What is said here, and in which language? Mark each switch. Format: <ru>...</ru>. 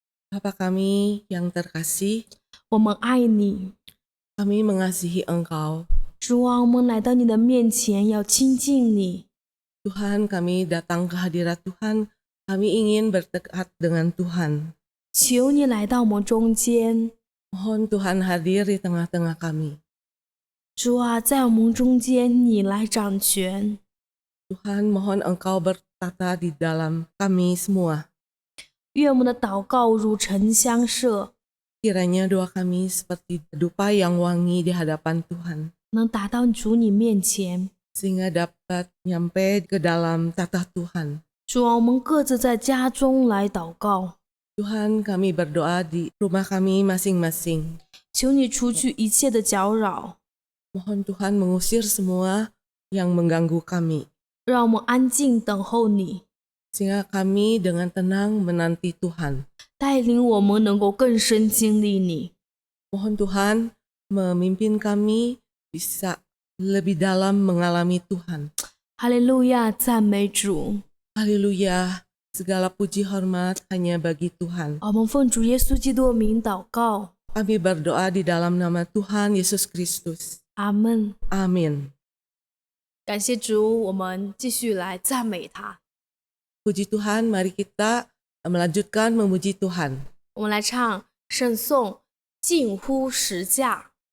<id>Bapa kami yang terkasih,</id> <zh>我们爱你。</zh> <id>kami mengasihi Engkau.</id> <zh>主啊，我们来到你的面前，要亲近你。</zh> <id>Tuhan, kami datang ke hadirat Tuhan, kami ingin berdekat dengan Tuhan.</id> <zh>求你来到我们中间。</zh> <id>Mohon Tuhan hadir di tengah-tengah kami.</id> <zh>主啊，在我们中间，你来掌权。</zh> <id>Tuhan, mohon Engkau bertata di dalam kami semua.</id> <zh>愿我们的祷告如晨香射，</zh> <id>Kiranya doa kami seperti dupa yang wangi di hadapan Tuhan,</id> <zh>能达到主你面前。</zh> <id>sehingga dapat nyampe ke dalam tatah Tuhan.</id> <zh>主啊，我们各自在家中来祷告，</zh> <id>Tuhan, kami berdoa di rumah kami masing-masing.</id> <zh>求你除去一切的搅扰，</zh> <id>Mohon Tuhan mengusir semua yang mengganggu kami,</id> <zh>让我们安静等候你，</zh> <id>sehingga kami dengan tenang menanti Tuhan.</id> <zh>带领我们能够更深经历你。</zh> <id>Mohon Tuhan memimpin kami bisa lebih dalam mengalami Tuhan.</id> <zh>哈利路亚，赞美主。</zh> <id>Haleluya, segala puji hormat hanya bagi Tuhan.</id> <zh>我们奉主耶稣基督的名祷告，</zh> <id>Kami berdoa di dalam nama Tuhan Yesus Kristus.</id> <zh>阿门。</zh> <id>Amin.</id> <zh>感谢主，我们继续来赞美他。</zh> <id>Puji Tuhan, mari kita melanjutkan memuji Tuhan.</id> <zh>我们来唱圣颂近乎十架。</zh>